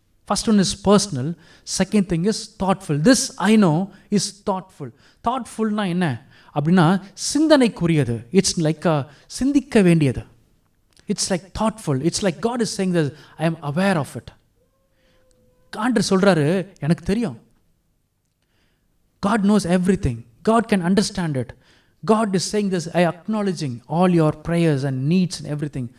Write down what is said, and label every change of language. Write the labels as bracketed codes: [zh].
[en] First one is personal, second thing is thoughtful. This I know is thoughtful. [ta] Thoughtfulனா என்ன அப்படின்னா சிந்தனைக்குரியது. [en] it's like [ta] சிந்திக்க வேண்டியது. It's like thoughtful. [en] It's like God is saying that I am aware of it. [ta] ஆண்டவர் சொல்கிறாரு, எனக்கு தெரியும். [en] God knows everything. God can understand it. God is saying this, I acknowledging all your prayers and needs and everything.